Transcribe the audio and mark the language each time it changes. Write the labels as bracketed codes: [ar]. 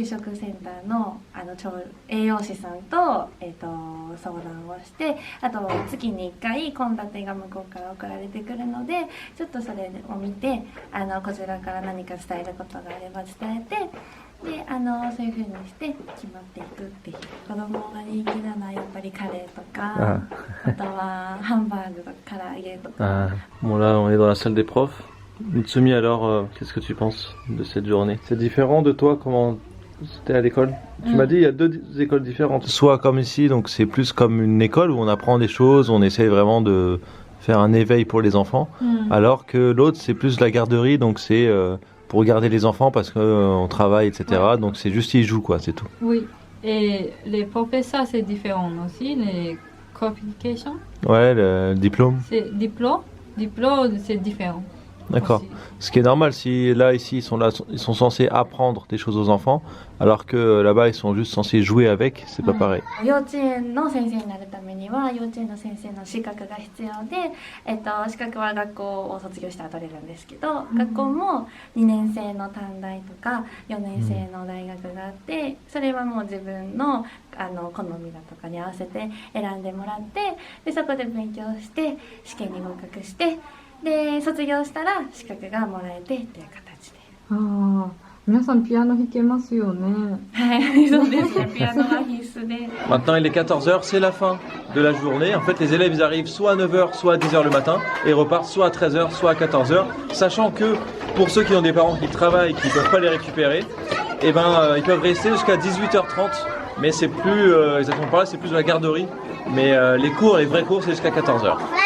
[ja] 給食センターの栄養士さんと、相談をして、あと月に1回献立が向こうから送られてくるので、ちょっとそれを見てこちらから何か伝えることがあれば伝えて、でそういう風にして決まっていくっていう。子供が人気なのはやっぱりカレーとか、あとはハンバーグとか唐揚げとか。 [fr] Bon là on est dans la salle des profs. Mitsumi, alors, qu'est-ce que tu penses de cette journée? C'est différent de toi, comment c'était à l'école? Tu m'as dit il y a deux écoles différentes. Soit comme ici, donc c'est plus comme une école où on apprend des choses, on essaye vraiment de faire un éveil pour les enfants, alors que l'autre c'est plus la garderie, donc c'est pour garder les enfants parce qu'on travaille, etc. Ouais. Donc c'est juste ils jouent quoi, c'est tout. Oui, et les professeurs c'est différent aussi, les qualifications. Ouais, le diplôme. C'est diplôme c'est différent. D'accord. Ce qui est normal, si là, ici, ils sont censés apprendre des choses aux enfants, alors que là-bas, ils sont juste censés jouer avec, c'est pas pareil. [ja] 幼稚園の先生になるためには、幼稚園の先生の資格が必要で、資格は学校を卒業したら取れるんですけど、学校も2年生の短大とか4年生の大学があって、それはもう自分の好みだとかに合わせて選んでもらって、でそこで勉強して試験に合格して。で卒業したら資格がもらえてっていう形で。皆さんピアノ弾けますよね。はい、そうですね。ピアノは必須で。 [fr] Maintenant il est 14h, c'est la fin de la journée. En fait les élèves ils arrivent soit à 9h, soit à 10h le matin et repartent soit à 13h, soit à 14h, sachant que pour ceux qui ont des parents qui travaillent, qui ne peuvent pas les récupérer, eh ben ils peuvent rester jusqu'à 18h30. Mais c'est plus exactement par là, c'est plus de la garderie. Mais les cours, les vrais cours, c'est jusqu'à 14h.